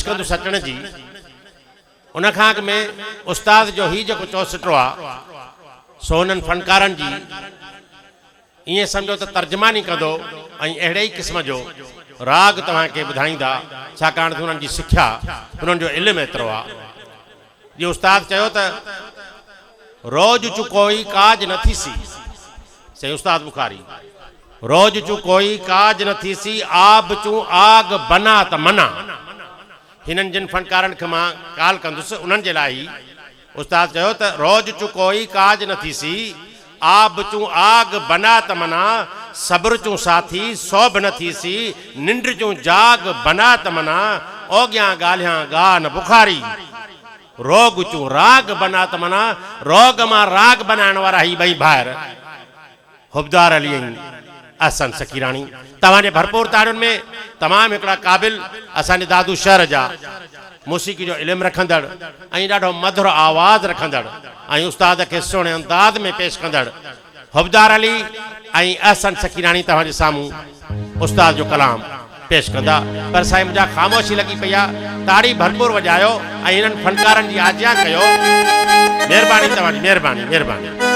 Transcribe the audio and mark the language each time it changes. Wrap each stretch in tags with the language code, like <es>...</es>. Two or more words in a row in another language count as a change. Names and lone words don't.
<sd>कंदुसि अचण जी उन खां अॻु में उस्ताद जो ही जेको चौसटो आहे सो हुननि फनकारनि जी ईअं सम्झो त तर्जमानी कंदो ऐं अहिड़े ई क़िस्म जो राग तव्हांखे ॿुधाईंदा छाकाणि त हुननि जी सिख्या हुननि जो इल्मु एतिरो आहे जीअं उस्ताद चयो त रोज चु कोई काज न थीसी सही उस्ताद बुखारी रोज चु कोई काज न थीसी आब चू आग बना त मना हिननि जिन फनकारनि खे मां काल कंदुसि उन्हनि जे लाइ उस्ताद चयो त रोज चु कोई काज न थीसी आब चू आग बना त मना सब्र चू साथी सौभ न थीसी निंड चू जाग बना त मना ओॻियां ॻाल्हियां गा न बुखारी रोग चू राग बना त मना रोग मां राग बनाइण वारा ही ॿई भाइर हुबदार अली ऐं अहसन सकीरानी तव्हांजे भरपूर ताड़ियुनि में तमामु हिकिड़ा क़ाबिल असांजे दादू शहर जा मौसीक़ी जो इल्मु रखंदड़ ऐं ॾाढो मधुर आवाज़ रखंदड़ ऐं उस्ताद खे सुहिणे अंदाज़ में पेश कंदड़ हुबदार अली ऐं अहसन सकीरानी तव्हांजे साम्हूं उस्ताद जो कलाम पेश कंदा पर साईं मुंहिंजा ख़ामोशी लॻी पई आहे ताड़ी भरपूर वॼायो ऐं हिननि फनकारनि जी आज्ञा कयो महिरबानी तव्हांजी महिरबानी महिरबानी</sd>